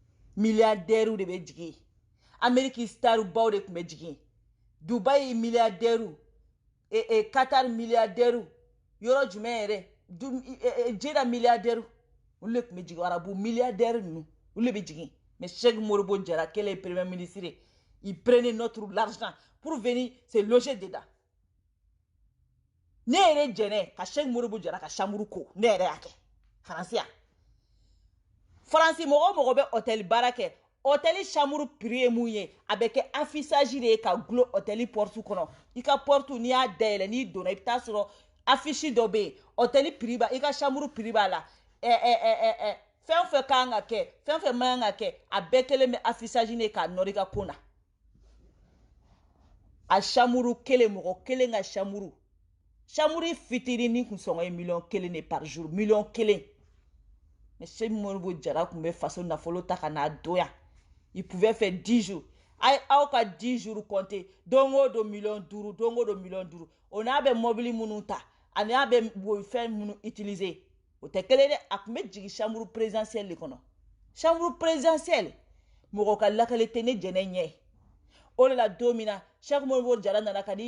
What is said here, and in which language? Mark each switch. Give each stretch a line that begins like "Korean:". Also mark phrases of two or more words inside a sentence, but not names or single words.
Bambara: milliardaire de bɛ jigin Amérique star baw de tun bɛ jigin Dubai milliardaire Qatar milliardaire yɔrɔ jumɛn yɛrɛ Jeddah milliardaire olu de tun bɛ jigin arabu milliardaire ninnu olu de bɛ jigin mais Cheikh Modibo Diarra
French: quel est premier ministre il prenait notre l'argent pour venir se loger dedans
Bambara: ne yɛrɛ jɛnɛ ka Cheikh Modibo Diarra ka chambre ko ne yɛrɛ y'a kɛ Faransi mɔgɔ mɔgɔ bɛ hôtel baara kɛ hôtel chambre prix ye mun ye a bɛ kɛ affichage de ye ka gulo hôtel porte kɔnɔ i ka porte n'i y'a dayɛlɛ n'i donna i bɛ taa sɔrɔ affiche dɔ bɛ yen hôtel prix ba i ka chambre prix b'a la fɛn fɛn kan ka kɛ fɛn fɛn man kan ka kɛ a bɛɛ kelen bɛ affichage de k'a nɔrɔ i ka ko na a chambre kelen mɔgɔ kelen ka chambre fitinin kun sɔngɔ ye $1,000,000 de
French: par jour
Bambara: $1,000,000 mais Cheikh Modibo Diarra kun bɛ faso nafolo ta ka n'a doya
French: il pouvait faire
Bambara: 10 jours aw ka 10 jours compter don o don $500,000 don o don $500,000 o n'a bɛ mobile minnu ta ani n'a bɛ fɛn minnu utiliser o tɛ kelen dɛ a kun bɛ jigin
French: chambre présidentielle
Bambara: de kɔnɔ
French: chambre présidentielle
Bambara: mɔgɔ ka lakale tɛ ne jɛnɛ ɲɛ o de la don min na Cheikh Modibo Diarra nana ka